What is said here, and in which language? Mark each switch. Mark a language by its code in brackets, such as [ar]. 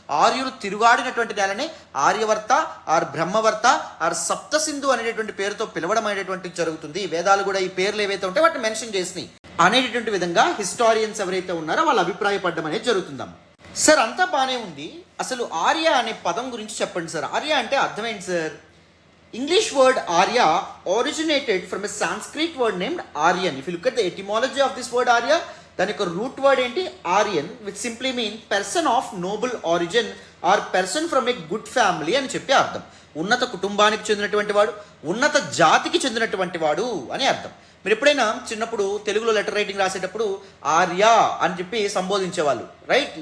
[te] ఆర్యులు తిరుగాడినటువంటి నేలనే Aryavarta are బ్రహ్మవర్త are Sapta Sindhu అనేటటువంటి పేరుతో పిలవడం అనేటువంటి జరుగుతుంది. వేదాలు కూడా ఈ పేర్లు ఏవైతే ఉంటాయో వాటిని మెన్షన్ చేసినాయి అనేటటువంటి విధంగా హిస్టారియన్స్ ఎవరైతే ఉన్నారో వాళ్ళు అభిప్రాయపడడం అనేది జరుగుతుందాం. సార్ అంతా బాగానే ఉంది, అసలు ఆర్య అనే పదం గురించి చెప్పండి సార్. ఆర్య అంటే అర్థమైంది sir. [en] English word Arya originated from a Sanskrit word named Aryan. If you look at the etymology of this word Arya, [te] దాని యొక్క రూట్ వర్డ్ ఏంటి, [en] Aryan, which simply mean person of noble origin or person from a good family [te] అని చెప్పి అర్థం. ఉన్నత కుటుంబానికి చెందినటువంటి వాడు, ఉన్నత జాతికి చెందినటువంటి వాడు అని అర్థం. మీరు ఎప్పుడైనా చిన్నప్పుడు తెలుగులో లెటర్ రైటింగ్ రాసేటప్పుడు ఆర్య అని చెప్పి సంబోధించేవాళ్ళు, రైట్?